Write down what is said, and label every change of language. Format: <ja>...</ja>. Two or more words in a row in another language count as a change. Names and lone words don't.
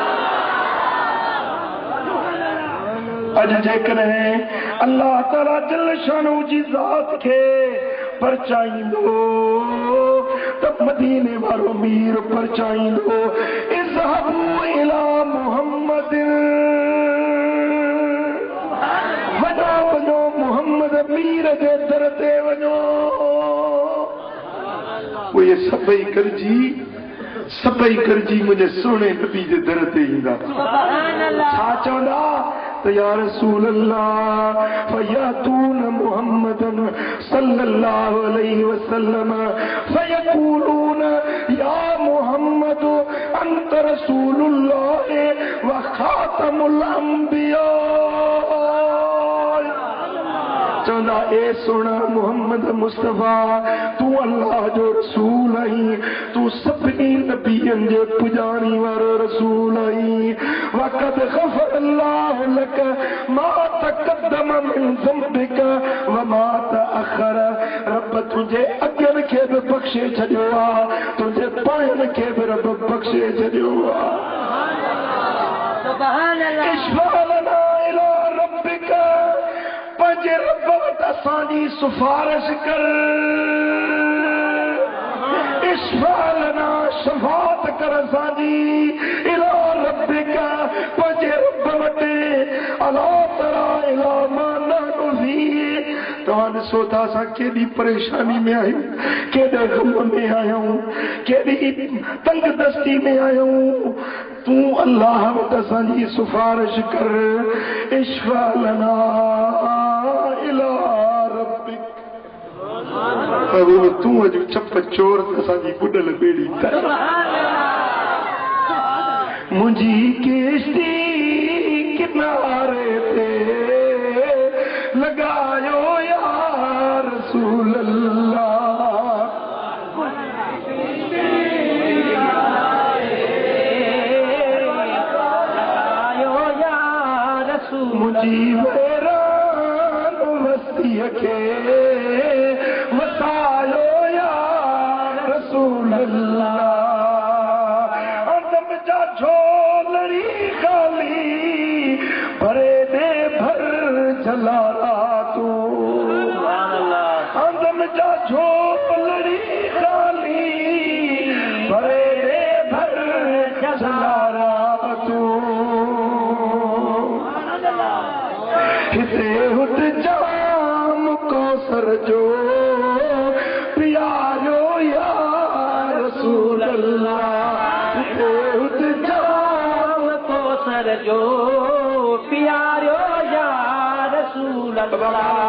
<sd>अॼु जेकॾहिं अल्लाह ताला जल शानहू जी ज़ात खे परचाईंदो त मदीने वारो मीर परचाईंदो</sd> <ar>اذهبوا إلى محمد,</ar> <sd>वञो वञो मुहम्मद मीर जे दर ते वञो। उहे सभई करजी मुंहिंजे सुहिणे नबी जे दर ते ईंदा। छा चवंदा त</sd> <ar>يا رسول الله فيأتون محمدا صلى الله عليه وسلم فيقولون يا محمد أنت رسول الله وخاتم الأنبياء.</ar> <sd>चवंदा ए सोना मोहम्मद मुस्तफा तू अल्लाह जो रसूल आई, तू सभिनी नबियन जे पुजाणी वारो रसूल आई।</sd> <ar>وقد غفر الله لك ما تقدم من ذنبك وما تأخر.</ar> <sd>रब तुंहिंजे अॻियन खे बि बख़्शे छॾियो आहे, तुंहिंजे पोयन खे बि रब बख़्शे छॾियो आहे।</sd> <ar>سبحان الله. اشفع لنا إلى ربك,</ar> <sd>पंहिंजे रब वटि असांजी सिफारिश कर।</sd> <ar>اشفع لنا</ar> <sd>शफ़ाअत कर असांजी</sd> <ar>إلى ربك,</ar> <sd>पंहिंजे रब वटि।</sd> <ar>ألا ترى إلى ما نحن فيه.</ar> <sd>तव्हां ॾिसो था असां केॾी परेशानी में आहियूं, केॾे ग़म में आहियूं, केॾी तंग दस्ती में आहियूं। तू अल्लाह वटि असांजी सिफारिश कर।</sd> <ar>اشفع لنا إلى ربك.</ar> <sd>तू अॼु चप चोर असांजी बुॾल ॿेड़ी कर। मुंहिंजी किश्ती किनारे ते लॻायो</sd> <ar>يا رسول الله.</ar> <sd>मुंहिंजी वेरान वसीअ खे वसायो</sd> <ar>يا رسول الله.</ar> <sd>आदम जा झोलड़ी खाली भरे दे भर जलारा तू। आदम जा झोलड़ी खाली भरे दे भर जलारा तू। हिते हुत जाम कौसर जो प्यारो</sd> <ar>يا رسول الله.</ar> <sd>हिते हुत जाम कौसर जो प्यारो</sd> <ar>يا رسول الله.</ar>